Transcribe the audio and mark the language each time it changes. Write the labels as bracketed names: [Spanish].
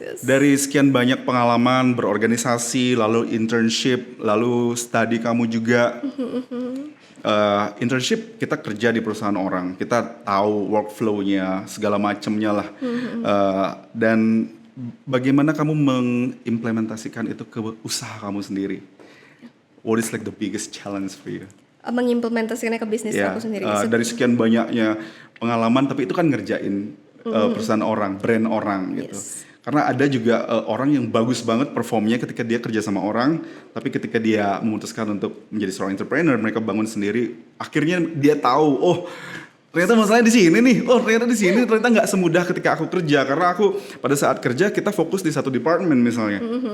[Indonesian] Dari sekian banyak pengalaman berorganisasi, lalu internship, lalu studi kamu juga. Internship kita kerja di perusahaan orang, kita tahu workflow-nya, segala macamnya lah. Dan bagaimana kamu mengimplementasikan itu ke usaha kamu sendiri? [English] What is like the biggest challenge for you? [Indonesian] Mengimplementasikannya ke bisnis aku sendiri. Dari sekian banyaknya pengalaman, tapi itu kan ngerjain perusahaan orang, brand orang gitu. Karena ada juga orang yang bagus banget performnya ketika dia kerja sama orang, tapi ketika dia memutuskan untuk menjadi seorang entrepreneur, mereka bangun sendiri, akhirnya dia tahu, ternyata masalahnya di sini nih, ternyata di sini, ternyata nggak semudah ketika aku kerja, karena aku pada saat kerja kita fokus di satu department misalnya.